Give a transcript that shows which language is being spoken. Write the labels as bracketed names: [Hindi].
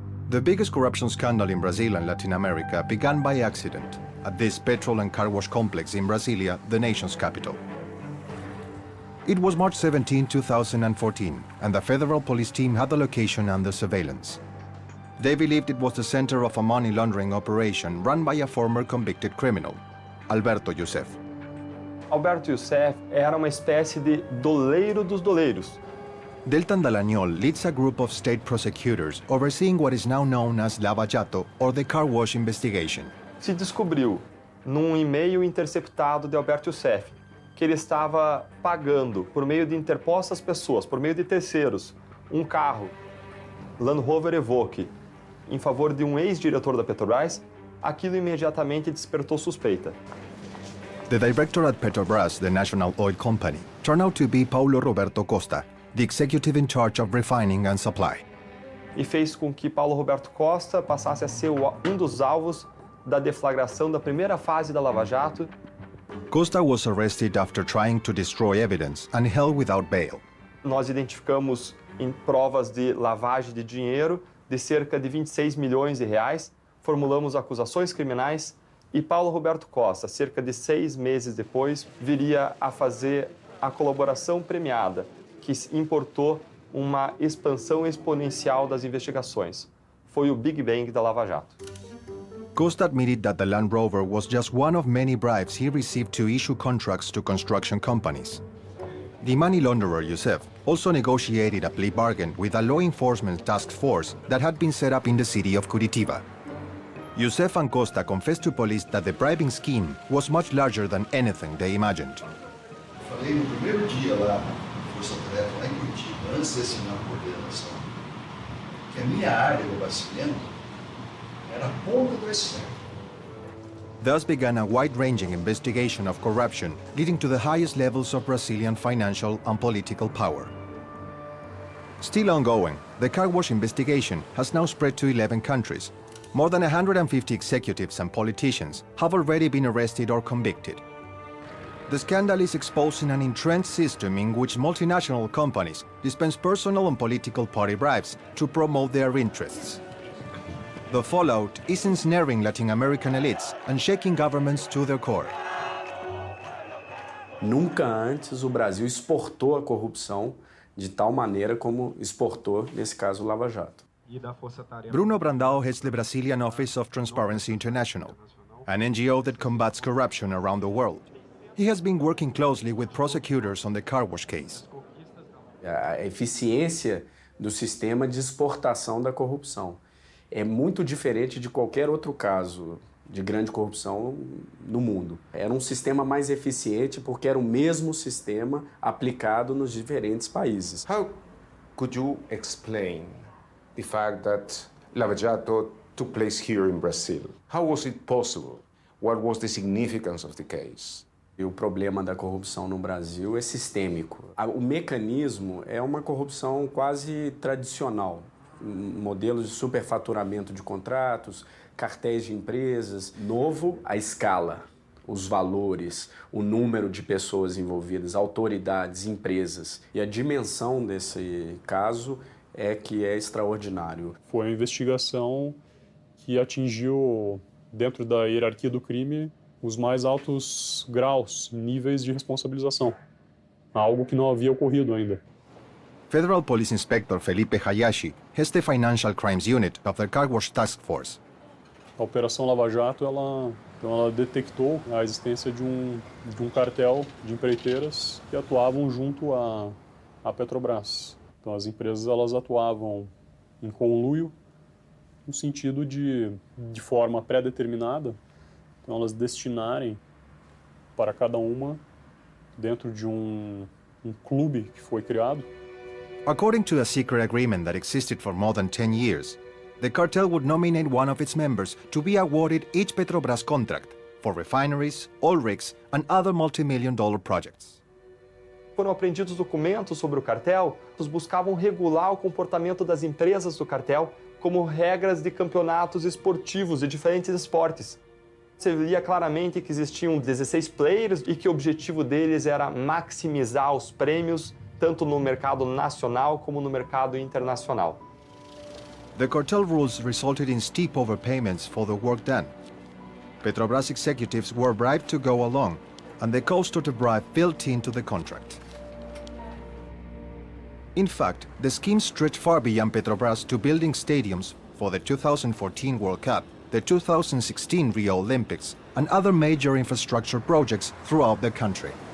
[English] The biggest corruption scandal in Brazil and Latin America began by accident at this petrol and car wash complex in Brasilia, the nation's capital. It was March 17, 2014, and the federal police team had the location under surveillance. They believed it was the center of a money laundering operation run by a former convicted criminal, Alberto Youssef. [Portuguese] Alberto Youssef era uma espécie de doleiro dos doleiros. [English] Deltan Dallagnol leads a group of state prosecutors overseeing what is now known as Lava Jato, or the car wash investigation. [Portuguese] Se descobriu, num e-mail interceptado de Alberto Youssef, que ele estava pagando, por meio de interpostas pessoas, por meio de terceiros, um carro, Land Rover Evoque, em favor de um ex-diretor da Petrobras. Aquilo imediatamente despertou suspeita. [English] The director at Petrobras, the national oil company, turned out to be Paulo Roberto Costa, the executive in charge of refining and supply. [Portuguese] E fez com que Paulo Roberto Costa passasse a ser um dos alvos da deflagração da primeira fase da Lava Jato. [English] Costa was arrested after trying to destroy evidence and held without bail. [Portuguese] Nós identificamos em provas de lavagem de dinheiro de cerca de 26 milhões de reais, formulamos acusações criminais e Paulo Roberto Costa, cerca de 6 meses depois, viria a fazer a colaboração premiada, que importou uma expansão exponencial das investigações. Foi o Big Bang da Lava Jato. [English] Costa admitted that the Land Rover was just one of many bribes he received to issue contracts to construction companies. The money launderer Youssef also negotiated a plea bargain with a law enforcement task force that had been set up in the city of Curitiba. Youssef and Costa confessed to police that the bribing scheme was much larger than anything they imagined. [Portuguese] Falei no primeiro dia lá, Força Tarefa, lá em Curitiba, antes de assinar a coordenação, que a minha área do abastecimento era a ponta do iceberg. [English] Thus began a wide-ranging investigation of corruption, leading to the highest levels of Brazilian financial and political power. Still ongoing, the car wash investigation has now spread to 11 countries. More than 150 executives and politicians have already been arrested or convicted. The scandal is exposing an entrenched system in which multinational companies dispense personal and political party bribes to promote their interests. The fallout is ensnaring Latin American elites and shaking governments to their core. [Portuguese] Nunca antes o Brasil exportou a corrupção de tal maneira como exportou nesse caso o Lava Jato. [English] Bruno Brandao heads the Brazilian Office of Transparency International, an NGO that combats corruption around the world. He has been working closely with prosecutors on the car wash case. [Portuguese] A eficiência do sistema de exportação da corrupção é muito diferente de qualquer outro caso de grande corrupção no mundo. Era um sistema mais eficiente porque era o mesmo sistema aplicado nos diferentes países. [English] How could you explain the fact that Lava Jato took place here in Brazil? How was it possible? What was the significance of the case? [Portuguese] E o problema da corrupção no Brasil é sistêmico. O mecanismo é uma corrupção quase tradicional. Modelos de superfaturamento de contratos, cartéis de empresas. Novo, a escala, os valores, o número de pessoas envolvidas, autoridades, empresas. E a dimensão desse caso é que é extraordinário. Foi uma investigação que atingiu, dentro da hierarquia do crime, os mais altos graus, níveis de responsabilização. Algo que não havia ocorrido ainda. [English] Federal Police Inspector Felipe Hayashi heads the Financial Crimes Unit of the Car Wash Task Force. [Portuguese] A Operação Lava Jato, ela detectou a existência de um cartel de empreiteiras que atuavam junto à Petrobras. Então, as empresas elas atuavam em conluio, no sentido de forma pré-determinada, então elas destinarem para cada uma dentro de um clube que foi criado. [English] According to a secret agreement that existed for more than 10 years, the cartel would nominate one of its members to be awarded each Petrobras contract for refineries, oil rigs, and other multi-million-dollar projects. [Portuguese] Foram apreendidos documentos sobre o cartel que buscavam regular o comportamento das empresas do cartel, como regras de campeonatos esportivos de diferentes esportes. Você via claramente que existiam 16 players e que o objetivo deles era maximizar os prêmios, tanto no mercado nacional como no mercado internacional. [English] The cartel rules resulted in steep overpayments for the work done. Petrobras executives were bribed to go along, and the cost of the bribe built into the contract. In fact, the scheme stretched far beyond Petrobras to building stadiums for the 2014 World Cup, the 2016 Rio Olympics, and other major infrastructure projects throughout the country.